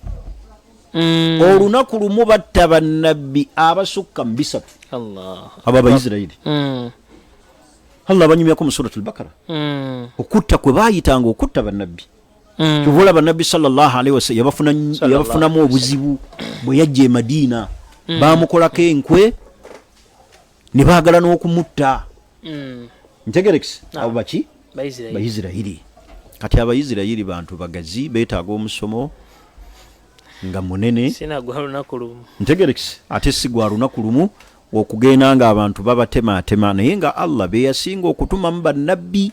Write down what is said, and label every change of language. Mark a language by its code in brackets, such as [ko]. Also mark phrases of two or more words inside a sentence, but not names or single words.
[lg] olunaku lumu batta bannabbi abasukka mu 3 abo Abayisirayiri Allah banyumyako mu suratul Bakara okutta kwe baayitanga okutta bannabbi kyovula bannabbi [ar] صلى الله عليه وسلم [lg] yabafunamu obuzibu bwe yajja e Madiina bamukolako enkwe ne baagala n'okumutta ntegerekisi abo baki Bayisirayiri kati Abayisirayiri bantu bagazi beetaaga omusomo nga munene ntegerekisi ate si gwa lunaku lumu okugenda nga abantu babatematema naye nga Allah be yasinga okutumamu bannabbi